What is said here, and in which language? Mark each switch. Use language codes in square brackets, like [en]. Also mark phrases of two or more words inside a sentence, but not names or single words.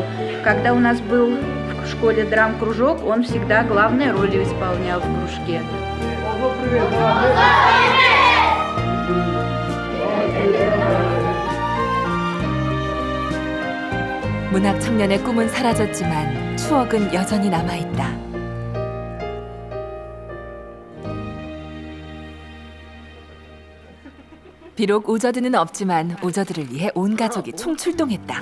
[ru] Когда у нас был в школе драм-кружок, он всегда главные роли исполнял в кружке. [ko] 문학 청년의 꿈은 사라졌지만 추억은 여전히 남아있다. 비록 오저드는 없지만 오저드를 위해 온 가족이 총출동했다.